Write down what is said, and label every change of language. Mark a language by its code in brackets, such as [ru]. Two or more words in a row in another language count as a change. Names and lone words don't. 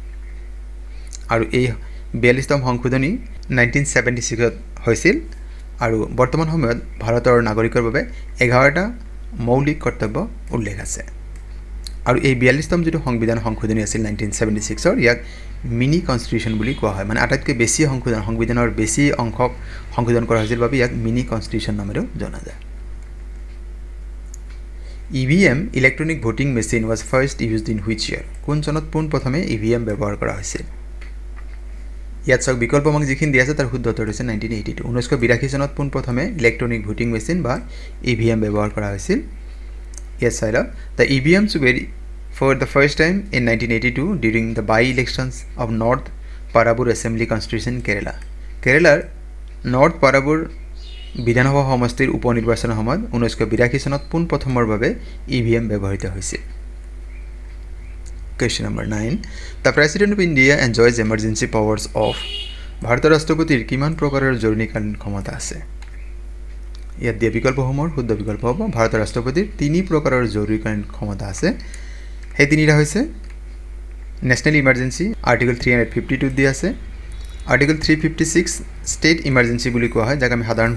[as] আৰু এই 42তম সংশোধনী 1976ত হৈছিল আৰু বৰ্তমান সময়ত ভাৰতৰ নাগৰিকৰ বাবে 11টা মৌলিক কৰ্তব্য উল্লেখ আছে আৰু এই 42তম যেটো সংবিধান সংশোধনী আছিল 1976ৰ ইয়াক [en] mini constitution [as] বুলি কোৱা হয় মানে আটাইতকৈ বেছি সংবিধানৰ বেছি অংশক সংশোধন কৰা হৈছিল বাবে ইয়াক [en] mini constitution [as] নামেৰে জনা যায় EVM [en] electronic voting machine was first used in which year [as] কোন চনত পোনপ্ৰথমে EVM ব্যৱহাৰ কৰা হৈছিল ইয়াত সব বিকল্প আমাক যিখিনি দিয়া আছে তাৰ শুদ্ধ উত্তৰ হৈছে 1982 1982 চনত পোনপ্ৰথমে [en] electronic voting machine [as] বা EVM ব্যৱহাৰ কৰা হৈছিল [en] Yes, sir. The EVMs were for the first time in 1982 during the by-elections of North Parabur Assembly Constitution, Kerala. [as] Kerala North Parabur বিধানসভা সমষ্টিৰ উপনিৰ্বাচনৰ সময়ত 1982 চনত পোনপ্ৰথমৰ বাবে EVM ব্যৱহৃত হৈছিল। [en] Question number 9. The President of India enjoys emergency powers of [as] ভাৰতৰ ৰাষ্ট্ৰপতিৰ কিমান প্ৰকাৰৰ জৰুৰীকালীন ক্ষমতা আছে? ইয়াত দিয়া বিকল্পসমূহৰ শুদ্ধ বিকল্প হ'ব ভাৰতৰ ৰাষ্ট্ৰপতিৰ 3 প্ৰকাৰৰ জৰুৰীকালীন ক্ষমতা আছে সেই তিনিটা হৈছে [en] national emergency article 352 [as] দিয়া আছে [en] article 356 state emergency [as] বুলি কোৱা হয় যাক আমি সাধাৰণ